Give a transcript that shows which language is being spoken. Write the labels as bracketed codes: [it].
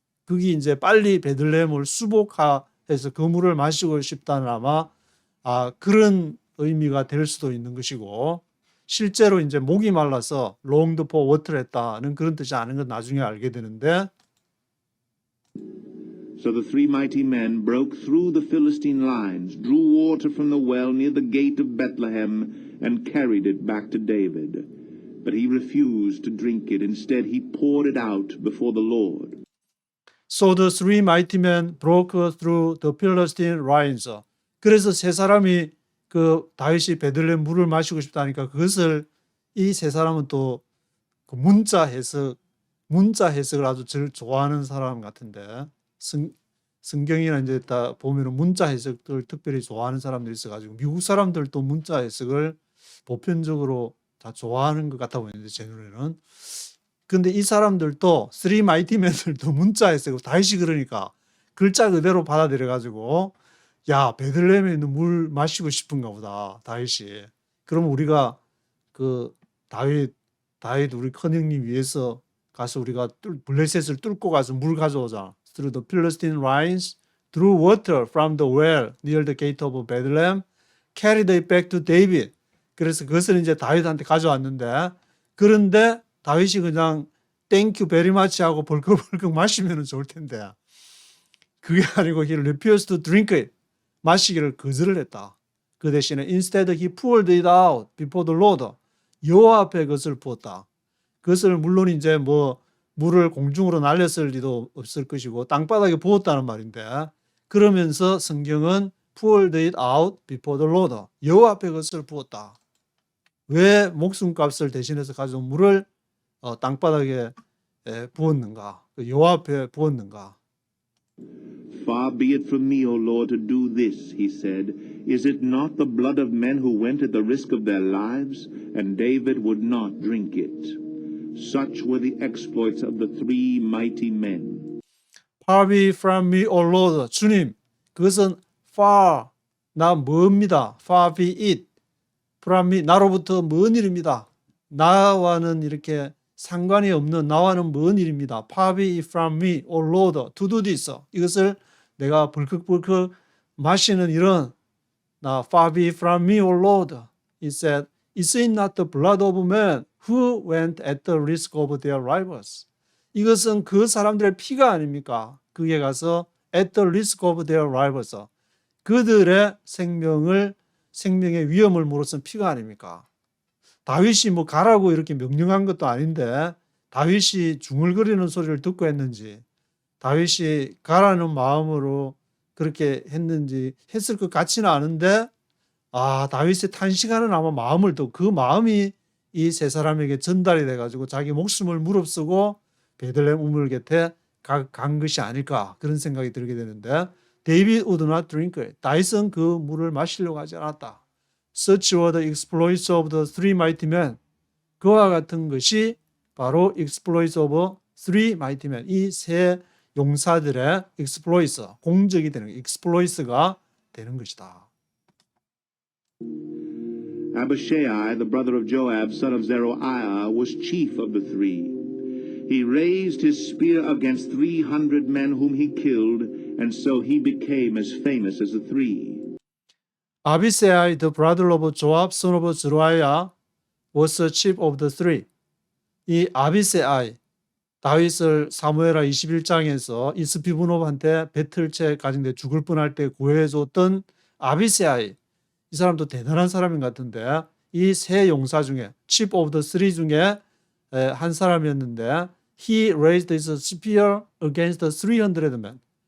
[ko] 그게 이제 빨리 베들레헴을 수복해서 그 물을 마시고 싶다는 아마 그런 의미가 될 수도 있는 것이고 실제로 이제 목이 말라서 [en] longed for water [ko] 했다는 그런 뜻이 아닌 건 나중에 알게 되는데 [en] So the 3 mighty men broke through the Philistine lines, drew water from the well near the gate of Bethlehem, and carried it back to David. But he refused to drink it. Instead, he poured it out before the Lord. So the 3 mighty men broke through the Philistine lines. [ko] 그래서 세 사람이 그 다윗이 베들레헴 물을 마시고 싶다니까 그것을 이 세 사람은 또 그 문자 해석을 아주 제일 좋아하는 사람 같은데 성경이나 이제 다 보면은 문자 해석을 특별히 좋아하는 사람들이 있어가지고 미국 사람들도 문자 해석을 보편적으로 다 좋아하는 것 같아 보이는데 제 눈에는. 근데 이 사람들도 쓰리 마이티맨들도 문자 해석을 다윗이 그러니까 글자 그대로 받아들여 가지고 야 베들레헴에 있는 물 마시고 싶은가 보다 다윗이. 그럼 우리가 그 다윗 우리 큰형님 위해서 가서 우리가 블레셋을 뚫고 가서 물 가져오자. [en] Through the Philistine lines, drew water from the well near the gate of Bethlehem, carried it back to David. [ko] 그래서 그것을 이제 다윗한테 가져왔는데 그런데 다윗이 그냥 땡큐 베리 마치 하고 벌컥벌컥 마시면 좋을 텐데 그게 아니고 [en] he refused to drink it. [ko] 마시기를 거절을 했다. 그 대신에 [en] instead he poured it out before the Lord. [ko] 여호와 앞에 그것을 부었다. 그것을 물론 이제 뭐 물을 공중으로 날렸을 리도 없을 것이고 땅바닥에 부었다는 말인데 그러면서 성경은 [en] poured it out before the Lord. [ko] 여호와 앞에 그것을 부었다. 왜 목숨값을 대신해서 가져온 물을 땅바닥에 부었는가? 여호와 앞에 부었는가? [en] Far be it from me, O Lord, to do this, he said. Is it not the blood of men who went at the risk of their lives? And David would not drink it. Such were the exploits of the three mighty men. Far be from me, O Lord. [ko] 주님, 그것은 far, 나 먼입니다. [en] Far be it. [ko] from me, 나로부터 먼 일입니다. 나와는 이렇게 상관이 없는 나와는 먼 일입니다. [en] Far be it from me, O Lord, to do this. [ko] 이것을 내가 벌컥벌컥 마시는 일은 나 [en] far be it from me, O Lord. He said, Is it not the blood of men who went at the risk of their rivals? [ko] 이것은 그 사람들의 피가 아닙니까? 그게 가서 [en] at the risk of their rivals. [ko] 그들의 생명의 위험을 물어선 피가 아닙니까? 다윗이 뭐 가라고 이렇게 명령한 것도 아닌데 다윗이 중얼거리는 소리를 듣고 했는지 다윗이 가라는 마음으로 그렇게 했는지 했을 것 같지는 않은데 다윗의 탄식하는 아마 마음을 또 그 마음이 이 세 사람에게 전달이 돼가지고 자기 목숨을 무릅쓰고 베들레헴 우물 곁에 간 것이 아닐까 그런 생각이 들게 되는데 [en] David would not drink it. [ko] 다윗은 그 물을 마시려고 하지 않았다. [en] Such were the exploits of the three mighty men. [ko] 그와 같은 것이 바로 [en] exploits of three mighty men. [ko] 이 세 용사들의 exploits, 공적이 되는 exploits가 되는 것이다. [en] Abishai, the brother of Joab, son of Zeruiah, was chief of the three. He raised his spear against 300 men whom he killed, and so he became as famous as the three. Abishai, the brother of Joab, son of Zeruiah, was the chief of the three. [ko] 이 아비세아이, 다윗을 사무엘하 21장에서 이스피보노한테 배틀채 가진데 죽을 뻔할 때 구해줬던 아비세아이, 이 사람도 대단한 사람인 것 같은데 이 세 용사 중에 [en] chief of the three [ko] 중에 한 사람이었는데 [en] he raised his spear against 300 men.